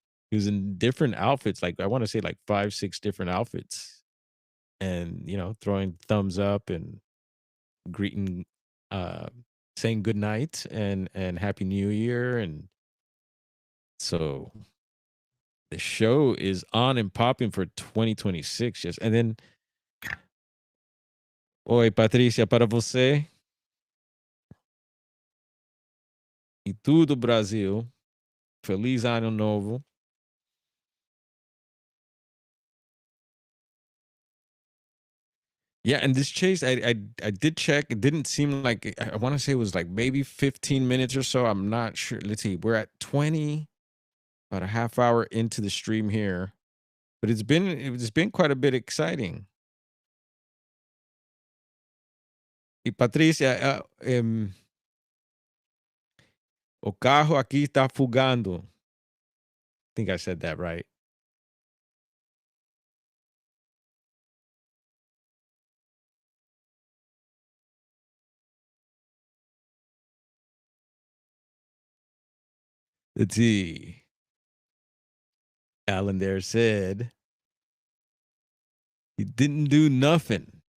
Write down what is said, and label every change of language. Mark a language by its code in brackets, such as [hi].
[en] He was in different outfits, like I want to say like 5, 6 different outfits, and throwing thumbs up and greeting, uh, saying good night and happy New Year. And so the show is on and popping for 2026. Just and then, [pt] oi, Patrícia, para você e tudo Brasil. Feliz Ano Novo. [en] Yeah, and this chase, I did check. It didn't seem like I want to say it was like maybe 15 minutes or so. I'm not sure. Let's see. We're at 20, about a half hour into the stream here, but it's been quite a bit exciting. [pt] E Patrícia, o carro aqui está fugando. [en] I think I said that right. Let's see. Alan there said he didn't do nothing.